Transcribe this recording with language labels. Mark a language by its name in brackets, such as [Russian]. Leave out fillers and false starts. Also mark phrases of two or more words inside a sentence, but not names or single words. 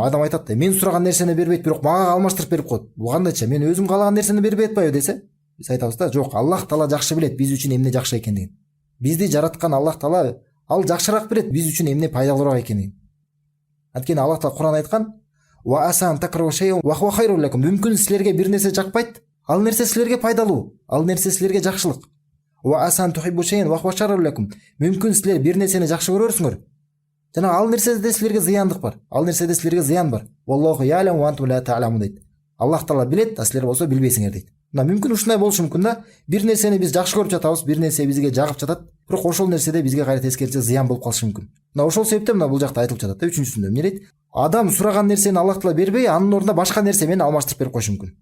[Kyrgyz] Адам айтат да, мен сураган нерсени бербейт, бирок мага алмаштырып берип коет. Бул кандайча? Мен өзүм каалаган нерсени бербей атпайбы десе? Биз айтабыз да, жок, Аллах Таала жакшы билет биз үчүн эмне жакшы экендигин. Бизди жараткан Аллах Таала ал жакшыраак билет биз үчүн эмне пайдалуураак экенин. Анткени Аллах Таала Кур'анда айткан: [Arabic] "وعسى أن تكرهوا شيئا وهو خير لكم." [Kyrgyz] Мүмкүн силерге бир нерсе жакпайт, ал нерсе силерге пайдалуу, ал нерсе силерге жакшылык. [Arabic] "وعسى أن تحبوا شيئا وهو شر لكم." [Kyrgyz] Мүмкүн силер бир нерсени жакшы көрөрсүңөр, жана ал нерседе силерге зыяндык бар, ал нерседе силерге зыян бар. [Arabic] "والله يعلم وأنتم لا تعلمون" дейт. [Kyrgyz] Аллах Таала билет, а силер болсо билбейсиңер дейт. Мына мүмкүн ушундай болушу мүмкүн да. Бир нерсени биз жакшы көрүп жатабыз, бир нерсе бизге жагып жатат, бирок ошол нерседе бизге кайра тескерисинче зыян болуп калышы мүмкүн. Мына ошол себептен мына бул жакта айтылып жатат да, үчүнчүсүндө эмне дейт? Адам сураган нерсени Аллах Таала бербей, анын ордуна башка нерсе менен алмаштырып берип коюшу мүмкүн.